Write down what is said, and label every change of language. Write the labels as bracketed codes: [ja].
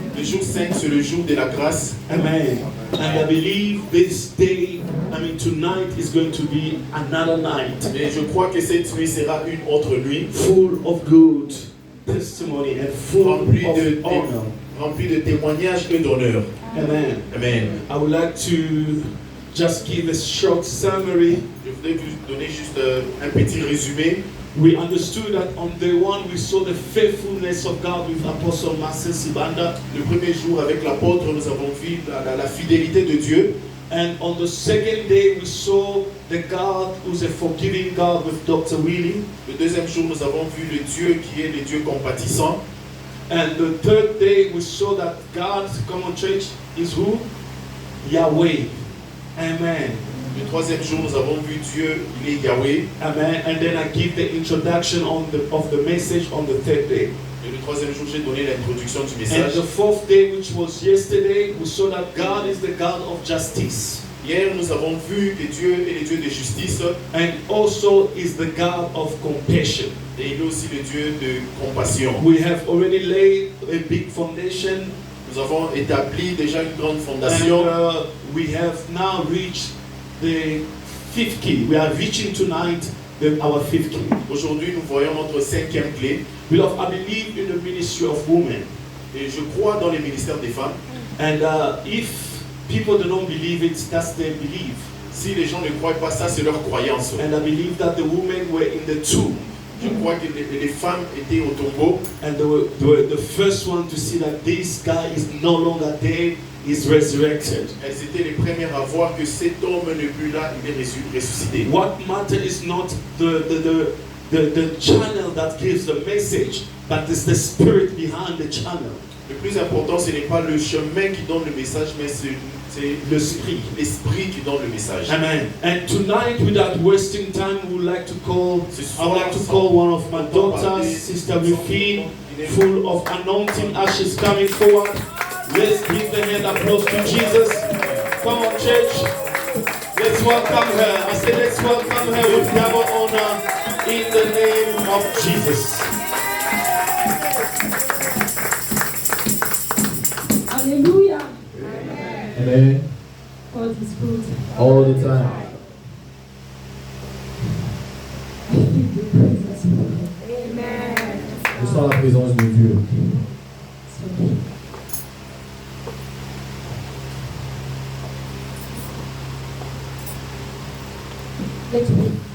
[fr] Le jour 5, c'est le jour de la grâce. Amen. [en] And I believe this day, tonight is going to be another night. [fr] Et je crois que cette nuit sera une autre nuit. [en] Full of good testimony and full of honor. [fr] Rempli de témoignages et d'honneur. Amen. Amen. [en] I would like to just give a short summary. [fr] Je voudrais vous donner juste un petit résumé. [en] We understood that on day 1 we saw the faithfulness of God with Apostle Marcel Sibanda. [fr] Le premier jour avec l'apôtre, nous avons vu la fidélité de Dieu. [en] And on the second day we saw the God who's a forgiving God with Dr. Willie. [fr] Le deuxième jour, nous avons vu le Dieu qui est le Dieu compatissant. [en] And the third day we saw that God, come on church, is who? Yahweh. Amen. [fr] Le troisième jour, nous avons vu Dieu, il est Yahweh. Amen. [en] And then I give the introduction of the message on the third day. [fr] Et le troisième jour, j'ai donné l'introduction du [en] And [fr] message. [en] the fourth day, which was yesterday, we saw that God is the God of justice. [fr] Hier, nous avons vu que Dieu est le Dieu de justice. [en] And also is the God of compassion. [fr] Et il est aussi le Dieu de compassion. [en] We have already laid a big foundation. Nous avons établi déjà une grande fondation. And we have now reached the fifth key. We are reaching tonight our fifth key. [fr] Aujourd'hui, nous voyons notre cinquième clé. [en] Beloved, I believe in the ministry of women. [fr] Et je crois dans les ministères des femmes. [en] And if people do not believe it, that's their belief. [fr] Si les gens ne croient pas ça, c'est leur croyance. [en] And I believe that the women were in the tomb. [fr] Je crois que les femmes étaient au tombeau. [en] And they were the first one to see that this guy is no longer dead, is resurrected. [fr] Elles étaient les premières à voir que cet homme n'est plus là, il est ressuscité. [en] What matters is not the channel that gives the message, but it's the spirit behind the channel. [fr] Le plus important, ce n'est pas le chemin qui donne le message, mais c'est l'esprit qui donne le message. Amen. [en] And tonight, without wasting time, I would like to call one of my daughters, Sister Rufine, full of anointing as she's coming forward. Let's give the hand applause to Jesus. Come on, church. Let's welcome her. I say let's welcome her with double honor in the name of Jesus. Hallelujah. Amen. God is good. All the time. I feel the presence of God. Amen. [fr] Je sens la présence de Dieu. [en] Let's pray.